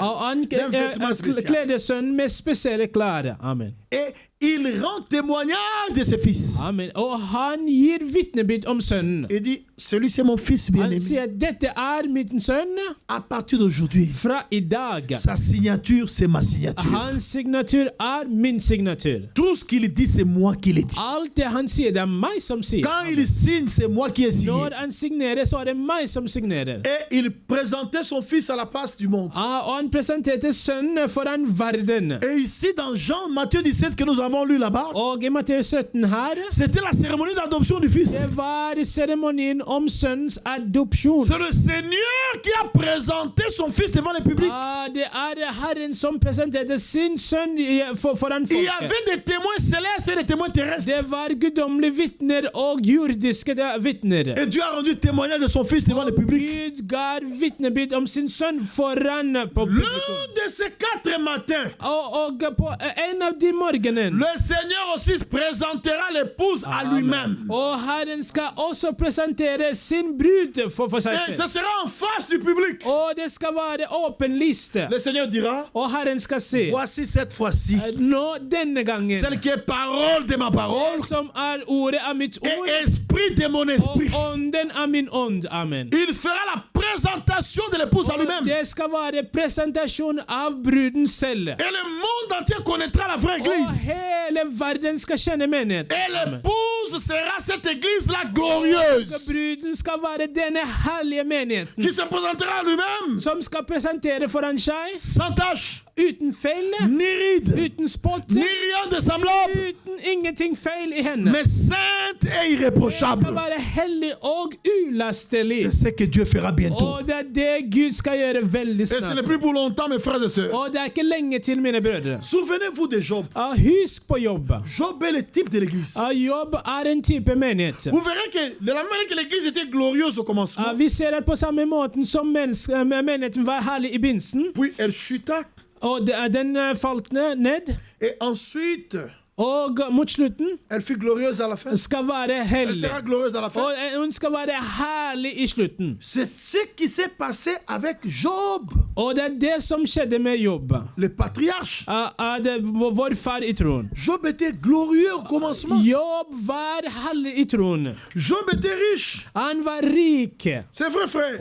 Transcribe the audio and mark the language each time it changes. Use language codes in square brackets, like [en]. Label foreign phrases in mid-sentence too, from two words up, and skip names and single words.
[fr] D'un vêtement spécial. [sv] Klädde sonen med speciella kläder. Amen. [fr] Et il rend témoignage de ses fils. Amen. [sv] Och han ger vittnesbörd om sonen. [fr] Il dit, celui c'est mon fils [sv] Han [fr] bien-aimé. [sv] säger att detta är min son. [fr] À partir d'aujourd'hui, [sv] Från idag. [fr] sa signature, c'est ma signature. [sv] Hans signatur är min signatur. [fr] Tout ce qu'il dit, c'est moi qui l'ai dit. [sv] Allt det han säger, det är mig som säger. [fr] Quand il signe, c'est moi qui ai signé. [sv] När han signerar så är det mig som signerar. [fr] Et il présentait son fils à la face du monde. [sv] Och han presenterade sonen föran världen. [fr] Et ici, dans Jean, Matthieu 17, que nous avons lu là-bas, [sv] Och i Matteus 17 här, [fr] c'était la cérémonie d'adoption du fils. [sv] det var ceremonin om sons adoption. [fr] C'est le Seigneur qui a présenté son fils devant le public. [sv] Det är Herren som presenterade sin son föran [fr] Il y [sv] folket. [fr] avait des témoins célestes et des témoins terrestres. [sv] Det var gudomliga vittnen och jordiska vittnen. [fr] Et Dieu a rendu témoignage de son fils devant le public. [sv] Gud gav vittnesbörd om sin son föran publikum. [fr] L'un de ces 4 matins, [sv] Och på en av de morgonen. [fr] le Seigneur aussi présentera l'épouse à lui-même. [sv] Och Herren ska också presentera sin brud för sig [fr] Et [sv] själv. [fr] ce sera en face du public. [sv] Och det ska vara öppen lista. [fr] Le Seigneur dira, [sv] Och Herren ska se. [fr] voici cette fois-ci, [sv] Nå denna gången. [fr] celle qui est parole de ma parole [sv] Som är ordet av mitt ord. [fr] et esprit de mon esprit. [sv] Och onden av min ond. Amen. [fr] Il fera la présentation de l'épouse à lui-même. [sv] Det ska vara presentation av bruden själv. [fr] Et le monde monde entier connaîtra la vraie [no] Og [fr] église. [no] hele verden skal kjenne menigheten. [fr] Et l'épouse sera cette église-là glorieuse. [no] Bruden skal være denne herlige menigheten, [fr] Qui se présentera à lui-même [no] som skal presentere foran seg, [fr] sans tache, [no] uten feil, [fr] ni ride, [no] uten spott, [fr] ni rien de semblable, [no] uten ingenting feil i henne. [fr] mais sainte et [no] Det [fr] irréprochable. [no] skal være hellig og ulastelig. [fr] C'est ce que Dieu fera bientôt. [no] Og det er det Gud skal gjøre veldig [fr] Et ce n'est [no] snart. [fr] plus pour longtemps, mes frères et sœurs. [no] Og det er ikke lenge til, mine brødre. [fr] Souvenez-vous de Job. [no] Husk på Jobb. [fr] Job est le type de l'église. [no] Jobb er en type menighet. [fr] Vous verrez que de la manière que l'église était glorieuse au commencement, [no] Vi ser at på samme måten som menigheten var herlig i begynnelsen, [fr] puis elle chuta, [no] og den falt ned, [fr] et ensuite [no] og mot slutten [fr] elle fut glorieuse à la fin. [no] skal være [fr] Elle [no] hellig. [fr] sera glorieuse à la fin. [no] Og hun skal være herlig i slutten. [fr] C'est ce qui s'est passé avec Job, [no] Og det er det som skjedde med Jobb. [fr] le patriarche. [no] Vår far i troen. [fr] Job était glorieux au commencement. [no] Jobb var herlig i troen. [fr] Job était riche. [no] Han var rik. [fr] C'est vrai, frère.